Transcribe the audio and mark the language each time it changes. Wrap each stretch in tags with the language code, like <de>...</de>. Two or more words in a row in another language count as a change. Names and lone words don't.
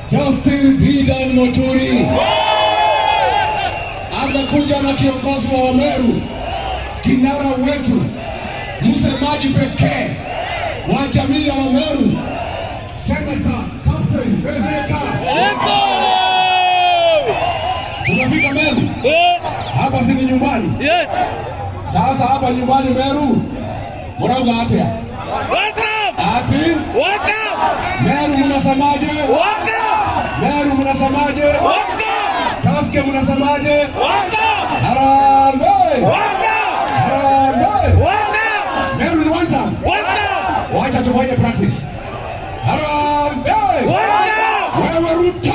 <sw>Austin Bidan Muturi amekuja na kiongozi wa Wameru, kinara wetu, msemaji pekee wa jamii ya Wameru, Senator Captain Rebecca. Unafika Meru? Hapa si nyumbani? Yes. Sasa hapa nyumbani Meru,</sw> <mer>murauga atia?</mer> <sw>Ati? Meru mnasemaje? Meru mnasemaje? Taske mnasemaje? Harambee! Harambee! Meru ni wanta? Wacha tufanye practice. Harambee! Wewe Ruto!</sw>